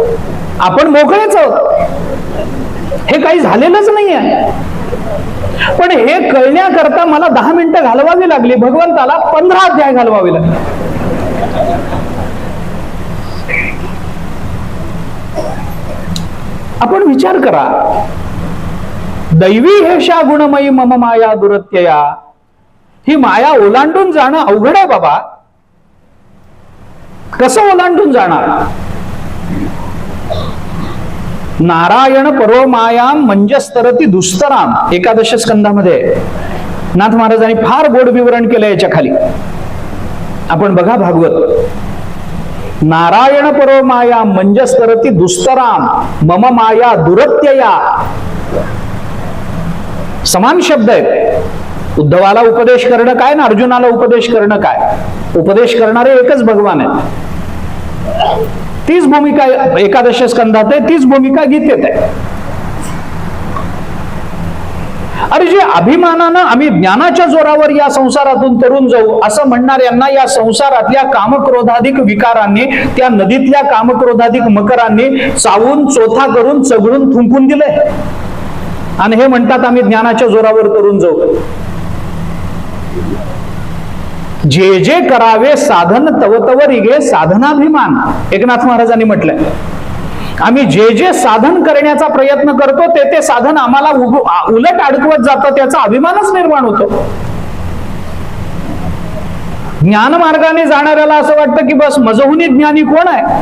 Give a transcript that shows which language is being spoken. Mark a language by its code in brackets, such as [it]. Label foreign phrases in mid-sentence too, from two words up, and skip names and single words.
[mr] आपण मोकळेच आहोत, हे काही झालेलंच नाही आहे. पण हे कळण्याकरता मला 10 मिनिटं घालवावी लागली, भगवंताला 15 अध्याय घालवावे लागले. आपण विचार करा, [sa] दैवी हेषा गुणमयी मम माया दुरत्यया, [mr] ही माया ओलांडून जाणं अवघड आहे बाबा. कसं ओलांडून जाणार? [sa] नारायण परो मायाम मंजस्तरती दुस्तराम, [mr] एकादश स्कंधामध्ये नाथ महाराजांनी फार गोड विवरण केलं याच्या खाली. आपण बघा भागवत. [sa] नारायण परो माया मंजस्तरती दुस्तराम मम माया दुरत्यया, [mr] समान शब्द आहेत. उद्धवाला उपदेश करणं काय ना अर्जुनाला उपदेश करणं काय? उपदेश करणारे एकच भगवान आहेत. तीच भूमिका एकादश स्कंधात आहे, तीच भूमिका गीतेत आहे. अरे जे अभिमानानं आम्ही ज्ञानाच्या जोरावर या संसारातून तरुण जाऊ असं म्हणणाऱ्यांना या संसारातल्या कामक्रोधाधिक विकारांनी, त्या नदीतल्या कामक्रोधाधिक मकरांनी चावून चोथा करून चगळून थुंकून दिलंय आणि हे म्हणतात आम्ही ज्ञानाच्या जोरावर तरुण जाऊ. जे जे करावे साधन तव तव रिगे साधनाभिमान, एकनाथ महाराजांनी म्हटलंय. आम्ही जे जे साधन करण्याचा प्रयत्न करतो ते ते साधन आम्हाला उलट अडकवत जातं, त्याचा अभिमानच निर्माण होतो. ज्ञान मार्गाने जाणाऱ्याला असं वाटतं की बस मजहुनी ज्ञानी कोण आहे?